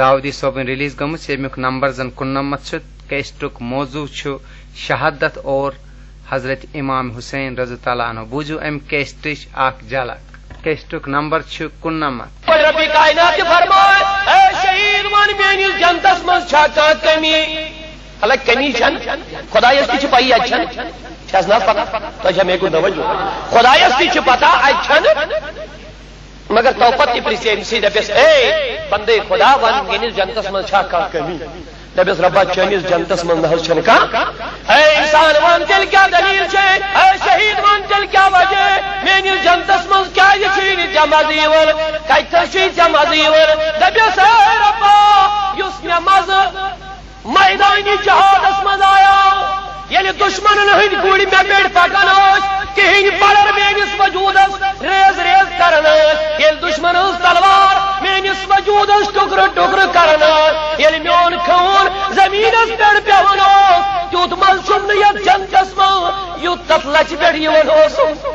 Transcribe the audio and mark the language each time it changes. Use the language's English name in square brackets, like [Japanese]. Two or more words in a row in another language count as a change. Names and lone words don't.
[Kashmiri] داودی صوبن ریلیز گمت یمیک نمبر زن 99 کیسٹک موضوع شہادت اور حضرت امام حسین رضی اللہ عنہ بوجو ام کیسٹش اخ جھلک کیسٹک نمبر 99 رب کائنات فرمائے اے شہید من میانس جنتس مز چھا کمی حالانکہ کمی چھن خدایس تہ چھ پئی اچھن چھس نہ پتہ تو جے میکو توجہ خدایس تہ چھ پتہ اچھن مگر توپت تی پریسی امسی دپیس اے بندے خدا ون میانس جنتس مز چھا کمی دپیس ربا چانس جنتس مز نہ چھن کا اے انسان ون تیل کیا دلیل چھے اے شہید ون تیل کیا وجہ میانس جنتس مز کیا یہ چھی جمع دیور کتھر چھی جمع دیور دپیس اے ربا یس مے مز میدانی جہادس مز آیا یعنی دشمنن ہند گوڑی مے پیڑ پکان کہین پڑر میانس وجودس ریز ریز کرن یل دشمن تلوار میانس وجودس ٹکر ٹکر کرن یل میون خون زمینس پیڑ پیون تیوت مز چھم یت جنتس من یوت تت لچ پیڑ یون